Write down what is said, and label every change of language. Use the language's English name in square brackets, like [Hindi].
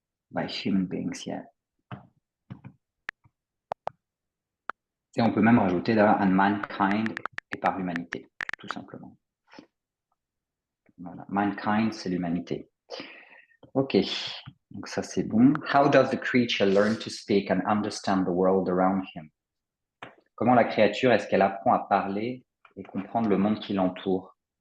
[English] By human beings yet. [French] Et on peut même rajouter d'ailleurs [English] and mankind [French] et par l'humanité, tout simplement. Voilà. Mankind, c'est l'humanité. Ok, donc ça c'est bon. [English] How does the creature learn to speak and understand the world around him? [French] Comment la créature, est-ce qu'elle apprend à parler et comprendre le monde qui l'entoure?